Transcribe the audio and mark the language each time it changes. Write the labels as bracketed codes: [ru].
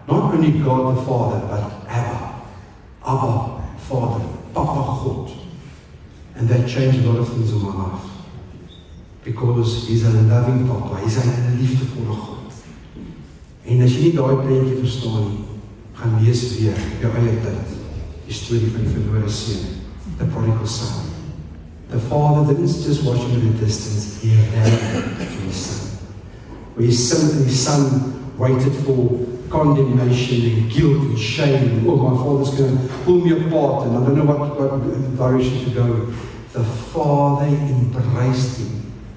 [en] Not only God the Father, but Abba. Abba, Father, Papa God. And that changed a lot of things in my life. Because he's a loving Papa, he's a liefdevolle God. [af] En as jy nie daai prentjie verstaan nie, gaan lees weer jou eie tyd. Die storie van die verlore seun, [en] the prodigal son. The father didn't just watch him in the distance, he ran to his son. Where his son waited for condemnation and guilt and shame. Oh, my father's going to pull me apart and I don't know what direction to go. The father embraced him